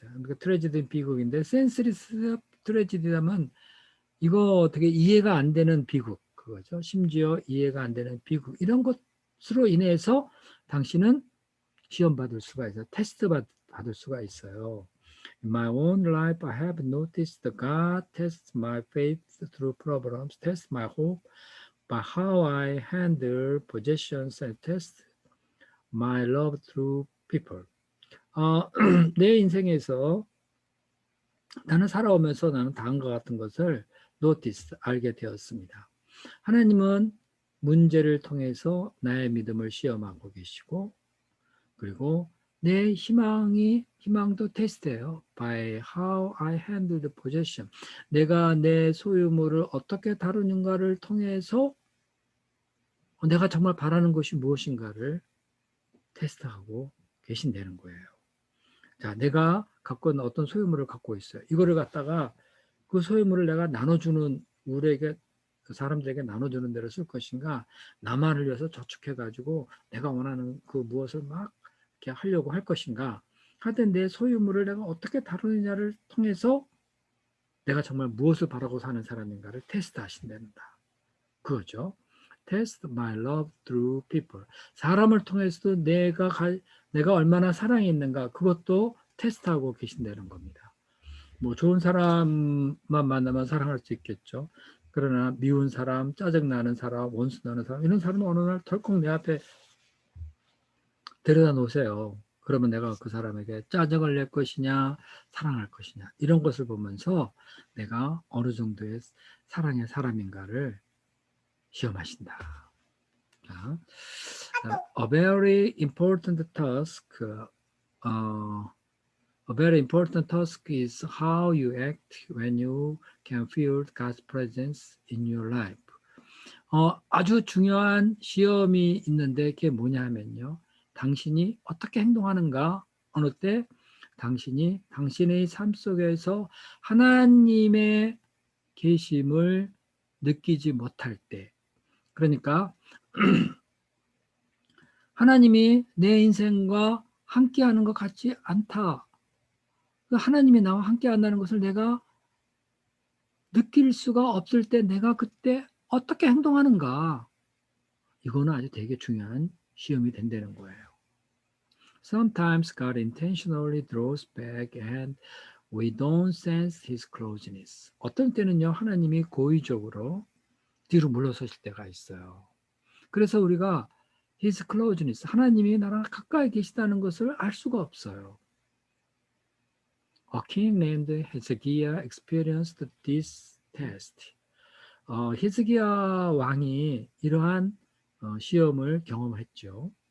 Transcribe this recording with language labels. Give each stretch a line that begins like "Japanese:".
Korean: 그러니까 트레지디는 비극인데
English: senseless tragedy
Korean: 라면 이거 되게 이해가 안 되는 비극 그거죠. 심지어 이해가 안 되는 비극 이런 것으로 인해서 당신은 시험 받을 수가 있어요. 테스트 받을 수가 있어요.
English: In my own life, I have noticed God tests my faith through problems, tests my hope by how I handle possessions, and tests my love through people.
Korean: 내 인생에서 나는 살아오면서 나는 다음과 같은 것을 notice, 알게 되었습니다. 하나님은 문제를 통해서 나의 믿음을 시험하고 계시고 그리고 내 희망도 테스트예요.
English: By how I handle the possession.
Korean: 내가 내 소유물을 어떻게 다루는가를 통해서 내가 정말 바라는 것이 무엇인가를 테스트하고 계신다는 거예요. 자, 내가 갖고 있는 어떤 소유물을 갖고 있어요. 이거를 갖다가 그 소유물을 내가 나눠주는 우리에게 사람들에게 나눠주는 대로 쓸 것인가 나만을 위해서 저축해가지고 내가 원하는 그 무엇을 막 이렇게 하려고 할 것인가 하여튼 내 소유물을 내가 어떻게 다루느냐를 통해서 내가 정말 무엇을 바라고 사는 사람인가를 테스트 하신답니다. 그거죠.
English: Test my love through people.
Korean: 사람을 통해서도 내가 얼마나 사랑이 있는가 그것도 테스트하고 계신다는 겁니다. 뭐 좋은 사람만 만나면 사랑할 수 있겠죠. 그러나 미운 사람, 짜증나는 사람, 원수나는 사람 이런 사람은 어느 날 덜컥 내 앞에 데려다 놓으세요. 그러면 내가 그 사람에게 짜증을 낼 것이냐 사랑할 것이냐 이런 것을 보면서 내가 어느 정도의 사랑의 사람인가를 시험하신다.
English: 자, A very important task A very important task is how you act when you can feel God's presence in your life.
Korean: 아주 중요한 시험이 있는데 그게 뭐냐 하면요. 당신이 어떻게 행동하는가? 어느 때 당신이 당신의 삶 속에서 하나님의 계심을 느끼지 못할 때, 그러니까 하나님이 내 인생과 함께하는 것 같지 않다. 하나님이 나와 함께한다는 것을 내가 느낄 수가 없을 때 내가 그때 어떻게 행동하는가? 이거는 아주 되게 중요한 시험이 된다는 거예요.
English: Sometimes God intentionally draws back and we don't sense His closeness.
Korean: 어떤 때는요, 하나님이 고의적으로 뒤로 물러서실 때가 있어요. 그래서 우리가
English: His closeness,
Korean: 하나님이 나랑 가까이 계시다는 것을 알 수가 없어요.
English: A king named Hezekiah experienced this test.
Korean: 히스기야 왕이 이러한 시험을 경험했죠.